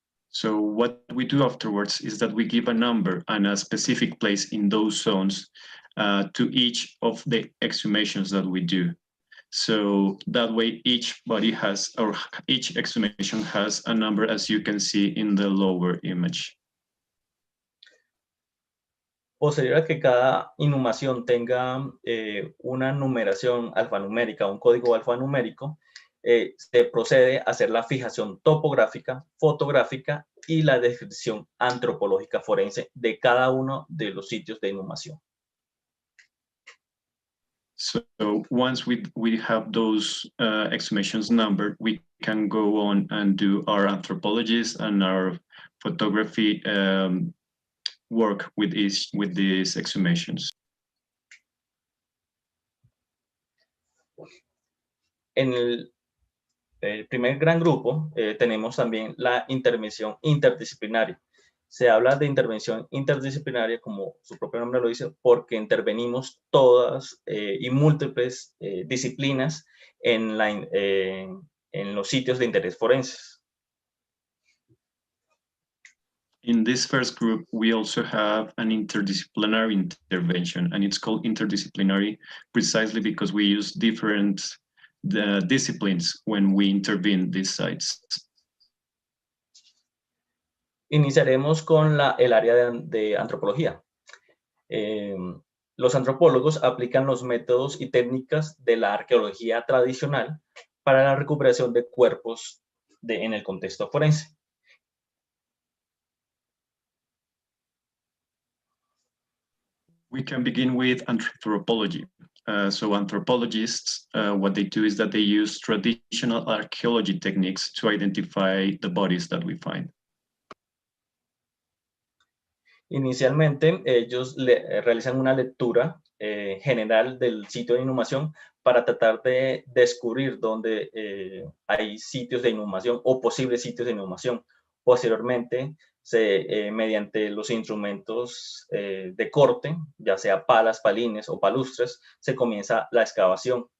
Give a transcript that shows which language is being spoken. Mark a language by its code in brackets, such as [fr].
[en] So what we do afterwards is that we give a number and a specific place in those zones to each of the exhumations that we do. So that way each body has, or each exhumation has a number, as you can see in the lower image. [es] Posterior a que cada inhumación tenga una numeración alfanumérica, un código alfanumérico, se procede a hacer la fijación topográfica, fotográfica y la descripción antropológica forense de cada uno de los sitios de inhumación. [en] So once we have those exhumations numbered, we can go on and do our anthropologists and our photography work with these exhumations. [es] En el primer gran grupo tenemos también la intervención interdisciplinaria. Se habla de intervención interdisciplinaria, como su propio nombre lo dice, porque intervenimos todas y múltiples disciplinas en los sitios de interés forenses. [en] In this first group, we also have an interdisciplinary intervention, and it's called interdisciplinary precisely because we use different disciplines when we intervene these sites. [es] Iniciaremos con el área de antropología. Los antropólogos aplican los métodos y técnicas de la arqueología tradicional para la recuperación de cuerpos en el contexto forense. [en] We can begin with anthropology. So anthropologists, what they do is that they use traditional archaeology techniques to identify the bodies that we find. [es] Inicialmente, ellos realizan una lectura general del sitio de inhumación para tratar de descubrir dónde hay sitios de inhumación o posibles sitios de inhumación. Posteriormente, mediante los instrumentos de corte, ya sea palas, palines o palustres, se comienza la excavación